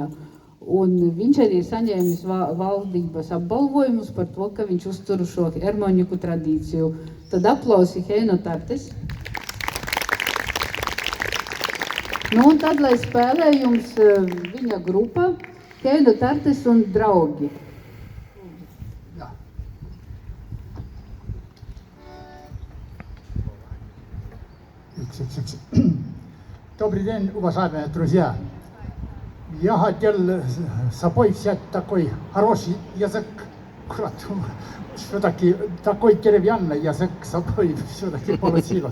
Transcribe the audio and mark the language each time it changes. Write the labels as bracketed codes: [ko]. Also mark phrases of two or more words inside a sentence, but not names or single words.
[lv] Un viņš arī ir saņēmis valdības apbalvojumus par to, ka viņš uztur šo ermoniku tradīciju. Tad aplausi Heino Tartes. Un tad, lai spēlē jums viņa grupa, Heino Tartes un draugi. [ru] Добрый день, уважаемые друзья. Я хотел собой взять такой хороший язык, все-таки такой деревянный язык с собой все-таки получилось.